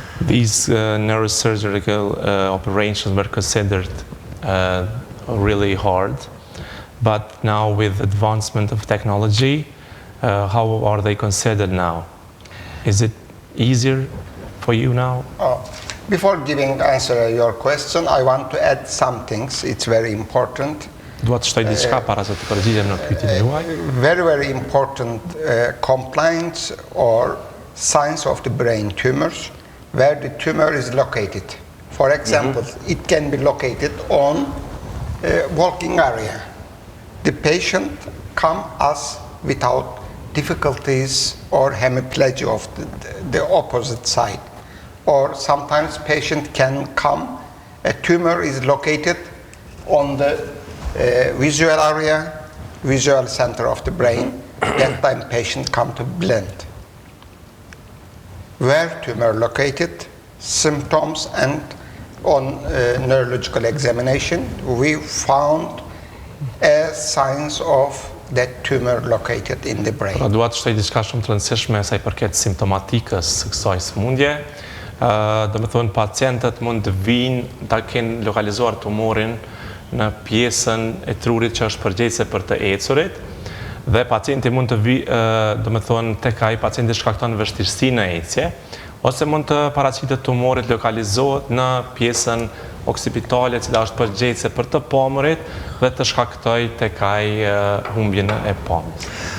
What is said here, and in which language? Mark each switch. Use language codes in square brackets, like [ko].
[en] These neurosurgical operations were considered really hard, but now with advancement of technology, how are they considered now? Is it easier for you now? Before giving answer to your question, I want to add some things. It's very important. [sq] Dua të shtoj diçka para se të përgjigjem në pyetjen juaj. [en] Very, very important compliance or signs of the brain tumors where the tumor is located. For example, it can be located on walking area. the patient come us without difficulties or hemiplegia of the opposite side. Or sometimes patient can come, a tumor is located on the visual area, visual center of the brain. That time patient come to blend. Where tumor located, symptoms, and on neurological examination, we found signs of that tumor located in the brain. [sq] Dua të shtoj diçka shumë të rëndësishme sa i përket simptomatikës së kësaj sëmundje. Do të thonë pacientët mund të vinë ta kenë lokalizuar tumorin në pjesën e trurit që është përgjegjëse për të ecurit, dhe pacienti mund të vi, do të thonë tek ai pacienti shkakton vështirësi në ecje, ose mund të paraqitet tumorit lokalizohet në pjesën oksipitale, cila është përgjegjëse për të pamërit dhe të shkaktoj tek ai humbjen e pamës.